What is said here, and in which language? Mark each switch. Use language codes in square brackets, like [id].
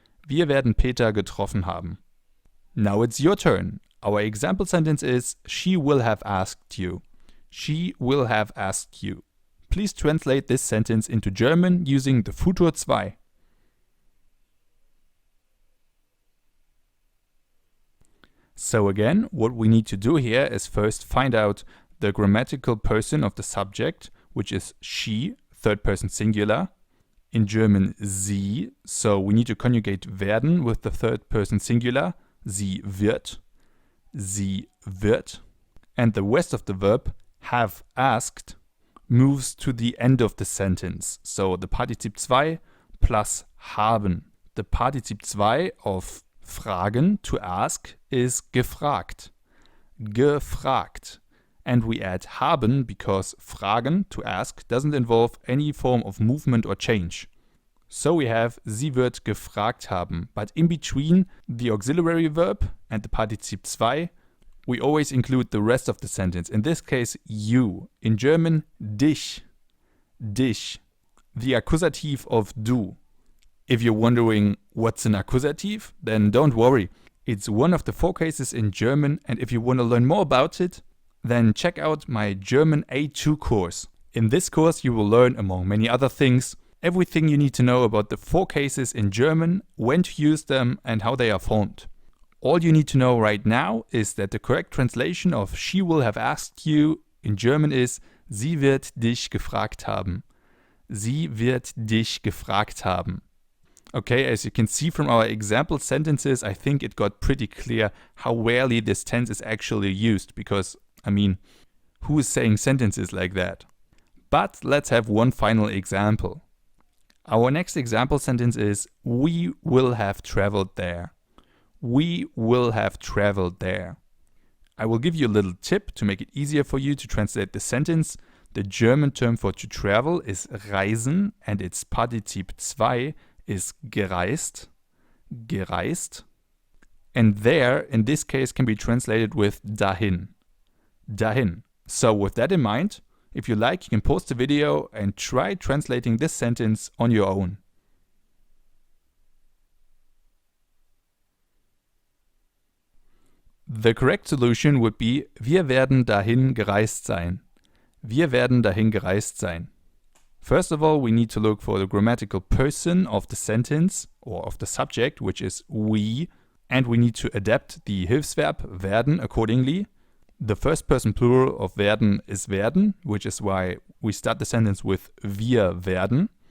[de] Wir werden Peter getroffen haben. [en] Now it's your turn. Our example sentence is she will have asked you. She will have asked you. Please translate this sentence into German using the Futur 2. So again, what we need to do here is first find out the grammatical person of the subject, which is she, third person singular. In German sie, so we need to conjugate werden with the third person singular. [de] Sie wird. Sie wird. [en] And the rest of the verb, have asked, moves to the end of the sentence. So the Partizip 2 plus haben. The Partizip 2 of fragen, to ask, is gefragt. [de] Gefragt. [en] And we add haben because fragen, to ask, doesn't involve any form of movement or change. So we have [de] sie wird gefragt haben. [en] But in between the auxiliary verb and the Partizip 2, we always include the rest of the sentence. In this case, you. In German, dich. Dich. The accusative of du. If you're wondering what's an accusative, then don't worry. It's one of the 4 cases in German, and if you want to learn more about it, then check out my German A2 course. In this course you will learn, among many other things, everything you need to know about the 4 cases in German, when to use them and how they are formed. All you need to know right now is that the correct translation of she will have asked you in German is [de] sie wird dich gefragt haben. Sie wird dich gefragt haben. [en] Okay, as you can see from our example sentences, I think it got pretty clear how rarely this tense is actually used, because, I mean, who is saying sentences like that? But let's have one final example. Our next example sentence is we will have traveled there. We will have traveled there. I will give you a little tip to make it easier for you to translate the sentence. The German term for to travel is reisen, and its Partizip 2 is gereist. Gereist. And there, in this case, can be translated with dahin. Dahin. So with that in mind, if you like, you can pause the video and try translating this sentence on your own. The correct solution would be [de] wir werden dahin gereist sein. Wir werden dahin gereist sein. [en] First of all, we need to look for the grammatical person of the sentence or of the subject, which is we, and we need to adapt the Hilfsverb werden accordingly. The first person plural of werden is werden, which is why we start the sentence with [de] wir werden.